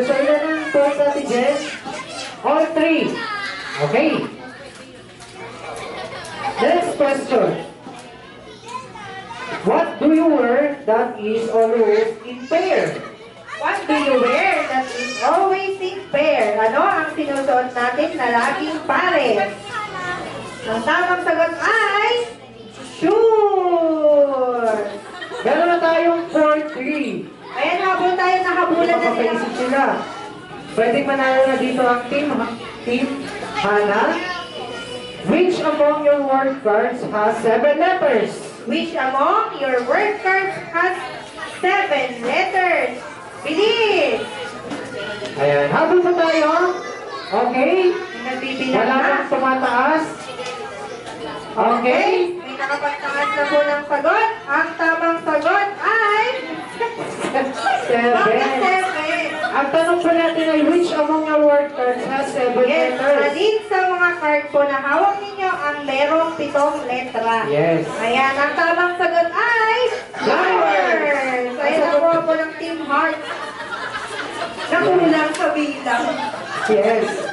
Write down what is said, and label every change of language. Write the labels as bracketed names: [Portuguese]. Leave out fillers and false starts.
[Filipino] So, ilan ang points natin, Jen? [English] All 3. Okay. Next question. What do you wear that is always in pair? What do you wear that is always in pair? [Filipino] Ano ang sinusuot natin na laging pares? Ang tamang sagot ay shoes. Meron na tayong 4-3. Ayan, habol tayo, nahabulan na sila. Makapaisip sila. Pwedeng manalo na dito ang Team Hana. [English] Which among your word cards has 7 letters? Which among your word cards has 7 letters? [Filipino] Bilis! Ayan, habol pa tayo. Okay. Nagbibilang Wala na. pang tumataas. Okay. May nakapagtaas na po ng sagot. Ang tamang sagot ay 7. 7. Ang tanong po natin ay [English] which among your word cards has 7 Yes, letters? [Filipino] alin sa mga card po na hawak ninyo ang merong 7 letra. [English] Yes. [Filipino] Ayan, ang tamang sagot ay flowers. Ayan nakuha po ng Team Heart. Nakulang sa bilang. [English] Yes.